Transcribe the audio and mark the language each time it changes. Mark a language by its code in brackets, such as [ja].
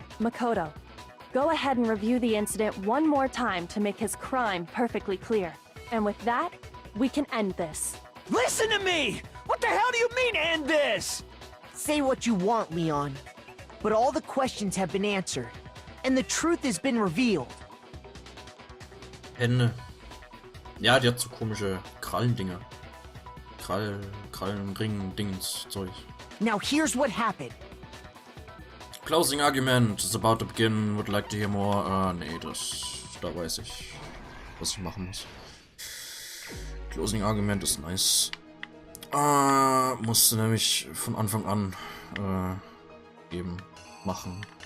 [en] Makoto, go ahead and review the incident one more time to make his crime perfectly clear. And with that, we can end this. Listen to me! What the hell do you mean, end this? Say what you want, Leon. But all the questions have been answered. And the truth has been revealed. [de] Hände. Ja, die hat so komische Krallendinger. Krallen, Ring, Dings, Zeug. [en] Now here's what happened. Closing argument is about to begin. Would like to hear more. [de] Nee, da weiß ich, was ich machen muss. Closing argument ist nice. Musste nämlich von Anfang an eben machen.